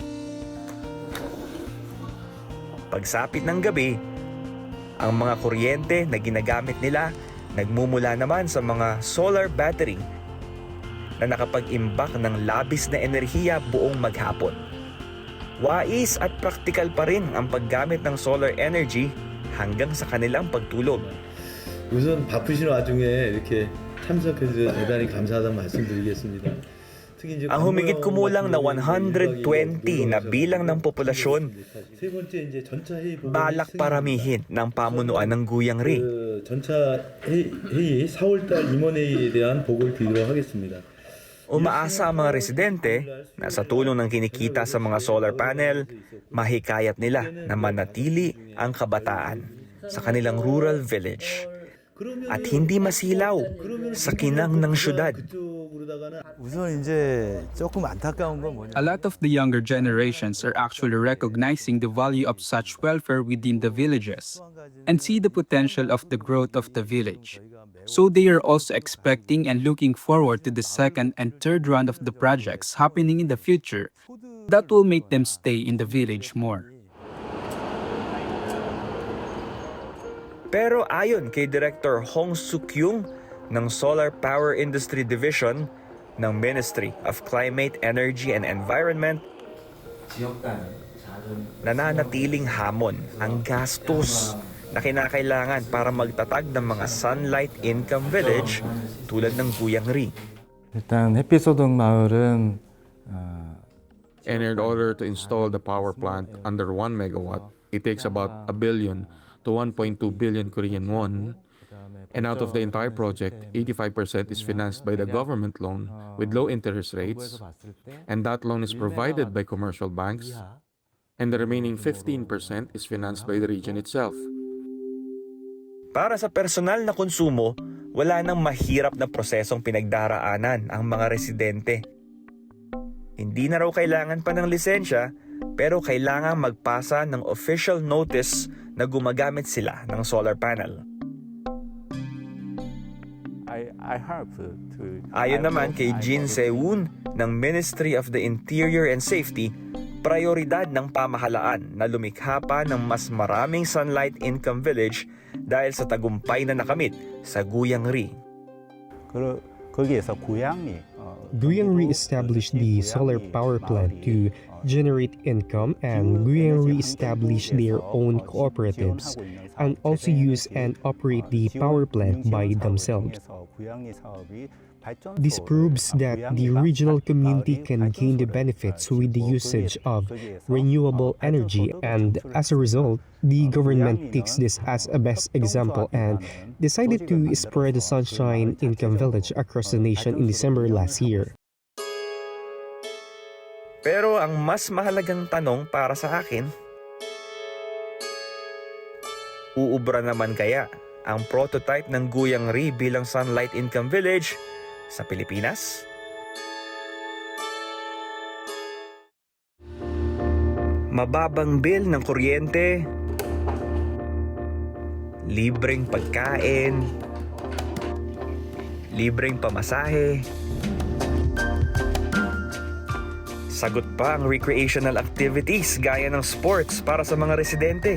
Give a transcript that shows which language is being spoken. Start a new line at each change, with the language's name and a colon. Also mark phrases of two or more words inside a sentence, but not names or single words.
Filipino: Pagsapit ng gabi, ang mga kuryente na ginagamit nila nagmumula naman sa mga
English: solar battery
Filipino: na nakapag-imbak ng labis na enerhiya buong maghapon. Wais at praktikal pa rin ang paggamit ng
English: solar energy
Filipino: hanggang sa kanilang pagtulog.
Korean: 우선 바쁘신 와중에 이렇게 참석해 주셔서 대단히 감사하다는 말씀드리겠습니다.
Filipino: Ang humigit kumulang na 120 na bilang ng populasyon, balak paramihin ng pamunuan ng Guyang-ri.
Korean: 전차 회의 4월달 임원회의에 대한 보고를 드리도록 하겠습니다.
Filipino: Umaasa ang mga residente na sa tulong ng kinikita sa mga
English: solar panel,
Filipino: mahikayat nila na manatili ang kabataan sa kanilang
English: rural village
Filipino: at hindi masilaw sa kinang ng syudad.
Korean: 우선 이제 조금 안타까운 건 뭐냐?
English: A lot of the younger generations are actually recognizing the value of such welfare within the villages and see the potential of the growth of the village. So they are also expecting and looking forward to the second and third round of the projects happening in the future that will make them stay in the village more.
Filipino: Pero ayon kay Director Hong Suk-yung ng Solar Power Industry Division ng Ministry of Climate, Energy and Environment, nananatiling hamon ang gastos na kinakailangan para magtatag ng mga
English: sunlight income village
Filipino: tulad ng Guyang-ri.
Korean: 일단 햇빛소득 마을은
English: And in order to install the power plant under 1 megawatt, it takes about 1 billion to 1.2 billion Korean won. And out of the entire project, 85% is financed by the government loan with low interest rates. And that loan is provided by commercial banks. And the remaining 15% is financed by the region itself.
Filipino: Para sa personal na konsumo, wala nang mahirap na prosesong pinagdaraanan ang mga residente. Hindi na raw kailangan pa ng lisensya, pero kailangan magpasa ng
English: official notice
Filipino: na gumagamit sila ng
English: solar panel.
Filipino: Ayon naman kay Jin Se-woon ng Ministry of the Interior and Safety, prioridad ng pamahalaan na lumikha pa ng mas maraming
English: sunlight income village
Filipino: dahil sa tagumpay na nakamit sa Guyang-ri.
English: Guyang-ri established the solar power plant to generate income, and Guyang-ri established their own cooperatives and also use and operate the power plant by themselves. This proves that the regional community can gain the benefits with the usage of renewable energy, and as a result, the government takes this as a best example and decided to spread the Sunshine Income Village across the nation in December last year.
Filipino: Pero ang mas mahalagang tanong para sa akin, uubra naman kaya ang prototype ng Guyang-ri bilang
English: sunlight income village
Filipino: sa Pilipinas? Mababang bill ng kuryente, libreng pagkain, libreng pamasahe, sagot pa ang
English: recreational activities
Filipino: gaya ng sports para sa mga residente.